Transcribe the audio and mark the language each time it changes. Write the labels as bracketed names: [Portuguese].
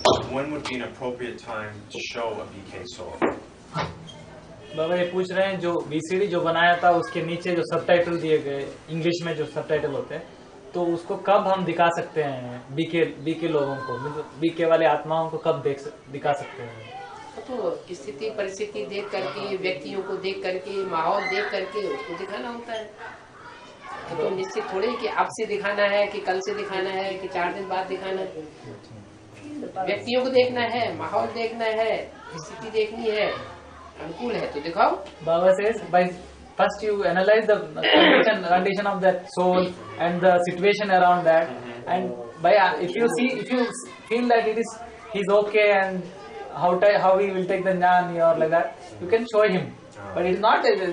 [English] When would be an appropriate time to show a BK Soul? [Hindi] बाबा ये पूछ रहे हैं जो VCD जो बनाया था उसके नीचे जो सबटाइटल दिए गए इंग्लिश में जो सबटाइटल होते हैं तो उसको कब हम दिखा सकते हैं बीके लोगों को, बीके वाले आत्माओं को कब दिखा सकते हैं? तो स्थिति परिस्थिति देख करके, व्यक्तियों को देख करके, माहौल देख करके उसको दिखाना होता है। तो निश्चित थोड़े कि अब से दिखाना है कि कल से दिखाना है कि 4 दिन बाद दिखाना है। व्यक्तियों को देखना है, माहौल देखना है, स्थिति देखनी है, अनुकूल है तो दिखाओ। [English] Baba says by first you analyze the condition of that soul and the situation around that, and by if you feel that he's okay and how he will take the jnana or like that, you can show him. But it is not.